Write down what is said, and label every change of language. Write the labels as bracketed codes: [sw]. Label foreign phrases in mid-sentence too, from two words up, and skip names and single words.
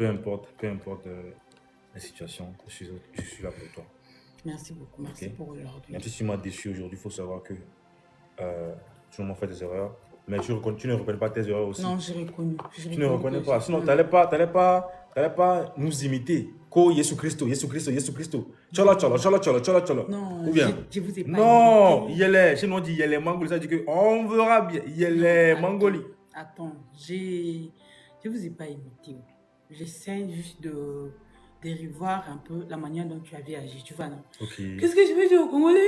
[fr] Peu importe la situation, je suis là pour toi. Merci beaucoup, merci pour aujourd'hui. Même si tu m'as déçu aujourd'hui, il faut savoir que tu m'as fait des erreurs. Mais tu ne reconnais pas tes erreurs aussi. Non, j'ai reconnu. Tu ne reconnais pas. Sinon, tu n'allais pas T'allais pas nous imiter. [ln] Ko Yesu Christo, Yesu Christo, Yesu Christo. Chola, chola, chola, chola, chola, chola. [fr] Non, Ou bien? je vous ai pas Non, imité. yele. Chez nous, on dit [ln] yele mangoli. [fr] Ça dit que on verra bien. Yele Non, mangoli. Attends, je vous ai pas imité. J'essaie juste de revoir un peu la manière dont tu avais agi, tu vois, non? Ok. Qu'est-ce que je vais dire au Congolais?